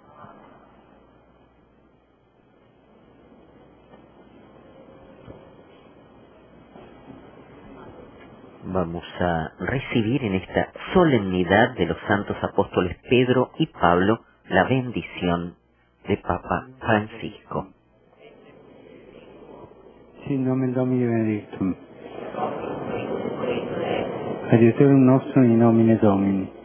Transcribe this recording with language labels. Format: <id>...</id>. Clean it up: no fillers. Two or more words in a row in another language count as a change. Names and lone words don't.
<es>Vamos a recibir en esta solemnidad de los santos apóstoles Pedro y Pablo la bendición de Papa Francisco.</es> <la>Sin nomen Domini benedictum. Adiutorium nostrum in nomine Domini.</la>